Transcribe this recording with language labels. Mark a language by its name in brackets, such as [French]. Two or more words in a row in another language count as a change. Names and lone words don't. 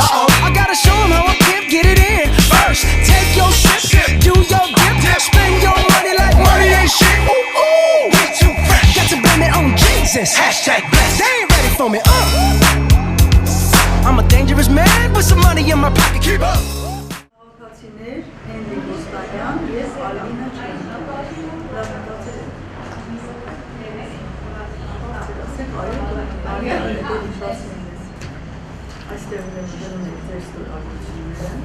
[English] I gotta show them how I get it in. First, take your shit. Do your dip. Spend your money like money ain't shit. Ooh, ooh. We too fresh. Got to blame it on Jesus. Hashtag blessed. They ain't ready for me. I'm a dangerous man with some money in my pocket. Keep up. [Armenian] Քաղաքացիներ Հենրիկ Ոստանյան եւ Ալվինա Չենկո։ Լավ մտածել եք։ Այստեղ ունեցել եք ձեր ստորագրությունները։